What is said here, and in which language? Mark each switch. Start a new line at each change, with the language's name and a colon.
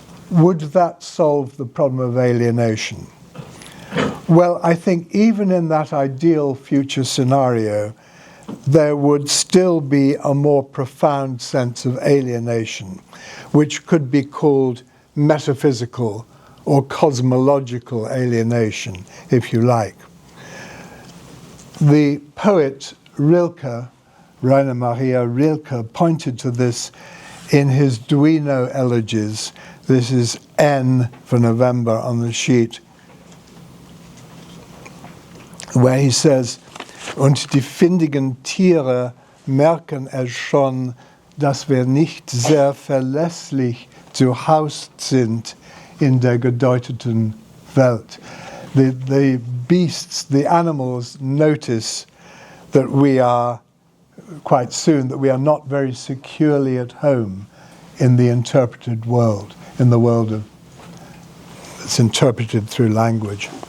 English: Would that solve the problem of alienation? Well, I think even in that ideal future scenario, there would still be a more profound sense of alienation, which could be called metaphysical or cosmological alienation, if you like. The poet Rilke, Rainer Maria Rilke, pointed to this in his Duino elegies. This is N for November on the sheet, where he says,
German: "Und die findigen Tiere merken es schon, dass wir nicht sehr verlässlich zu Haus sind in der gedeuteten Welt."
English: The beasts, the animals notice that we are, quite soon, that we are not very securely at home in the interpreted world, in the world that's interpreted through language.